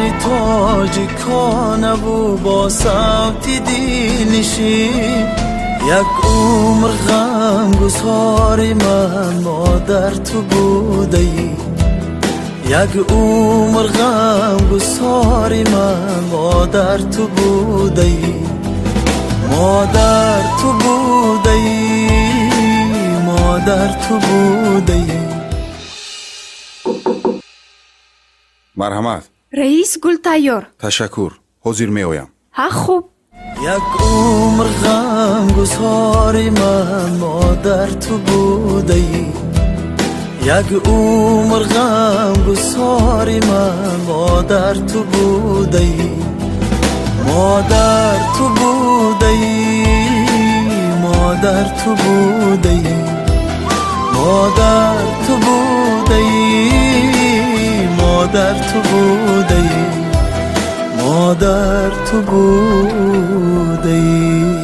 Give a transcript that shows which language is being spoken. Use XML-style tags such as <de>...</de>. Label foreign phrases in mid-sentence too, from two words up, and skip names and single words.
<fa>تاجیکانه و با صوت دینشی، یک عمر غمگساری من مادر تو بوده ای، یک عمر غمگساری من مادر تو بوده ای، مادر تو بوده ای، مادر تو بوده ای.</fa> <tg>марҳамат. раис гултайёр. ташаккур. ҳозир меоям. ҳа хуб.</tg> <fa>یک عمر غمگساری من مادر تو بوده ای، یک عمر غمگساری من مادر تو بوده ای، مادر تو بوده ای، مادر تو بوده ای، مادر تو بوده ای، مادر تو بوده ای، مادر تو بوده ای.</fa>